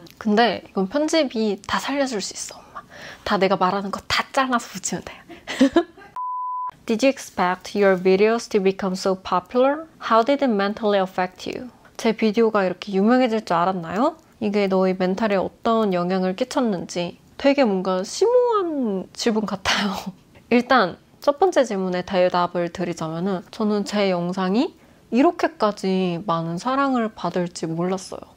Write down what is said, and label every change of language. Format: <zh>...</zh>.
<ko>근데 이건 편집이 다 살려줄 수 있어, 엄마. 다 내가 말하는 거 다 잘라서 붙이면 돼.</ko> <en>Did you expect your videos to become so popular? How did it mentally affect you?</en> <ko>제 비디오가 이렇게 유명해질 줄 알았나요? 이게 너의 멘탈에 어떤 영향을 끼쳤는지 되게 뭔가 심오한 질문 같아요. 일단 첫 번째 질문에 대답을 드리자면은 저는 제 영상이 이렇게까지 많은 사랑을 받을지 몰랐어요.</ko>